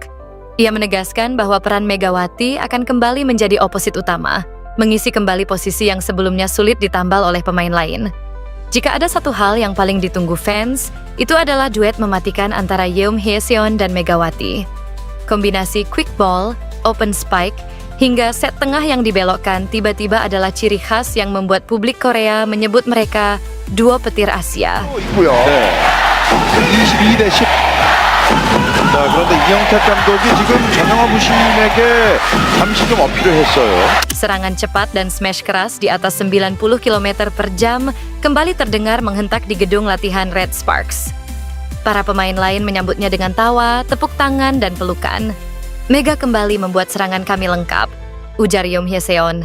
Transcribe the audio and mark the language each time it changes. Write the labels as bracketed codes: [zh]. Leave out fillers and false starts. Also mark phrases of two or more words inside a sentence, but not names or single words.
[id] Ia menegaskan bahwa peran Megawati akan kembali menjadi oposit utama, mengisi kembali posisi yang sebelumnya sulit ditambal oleh pemain lain. Jika ada satu hal yang paling ditunggu fans, itu adalah duet mematikan antara Yoon Hye-seon dan Megawati. [en] Kombinasi quick ball, open spike, [id] hingga set tengah yang dibelokkan tiba-tiba adalah ciri khas yang membuat publik Korea menyebut mereka duo petir Asia. [ko] 있고요. 네. 22대 10. 자, 그런데 이영탁 감독이 지금 전영화 부심에게 잠시 좀 어필을 했어요. [id] Serangan cepat dan smash keras di atas 90 km per jam kembali terdengar menghentak di gedung latihan Red Sparks. Para pemain lain menyambutnya dengan tawa, tepuk tangan, dan pelukan. "Mega kembali membuat serangan kami lengkap," ujar Yoon Hye-seon.